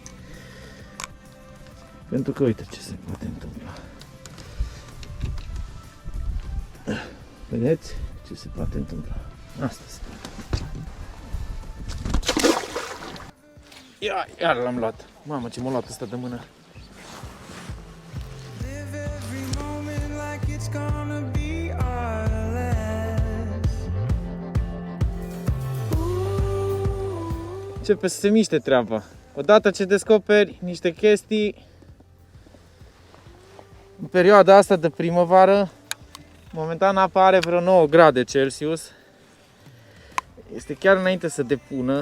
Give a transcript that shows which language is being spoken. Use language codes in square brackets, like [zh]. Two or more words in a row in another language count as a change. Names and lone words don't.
[ro] Pentru că uite ce se poate întâmpla. Vedeți ce se poate întâmpla? Asta se poate. Iar l-am luat. Mamă, ce m-a luat ăsta de mână. [en] Live every moment like it's gonna be our last. [ro] Începe să se miște treaba. Odată ce descoperi niște chestii în perioada asta de primăvară, momentan apa are vreo 9 grade Celsius. Este chiar înainte să depună.